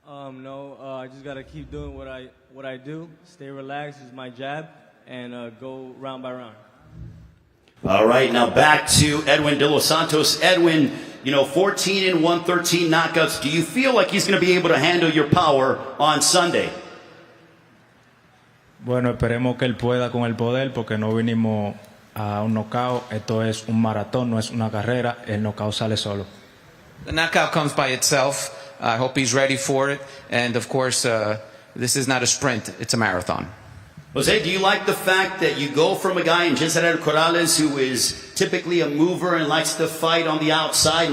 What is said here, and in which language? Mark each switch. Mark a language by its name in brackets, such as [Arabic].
[English] No, I just gotta keep doing what I do. Stay relaxed, use my jab, and go round by round. All right, now back to Edwin de los Santos. Edwin, 14 and 1, 13 knockouts. Do you feel like he's going to be able to handle your power on Sunday? [Spanish] Bueno, esperemos que él pueda con el poder porque no vinimos a un knockout. Esto es un maratón, no es una carrera. El knockout sale solo. [English] The knockout comes by itself. I hope he's ready for it. And of course, this is not a sprint, it's a marathon. Jose, do you like the fact that you go from a guy in Jezreel Corrales who is typically a mover and likes to fight on the outside?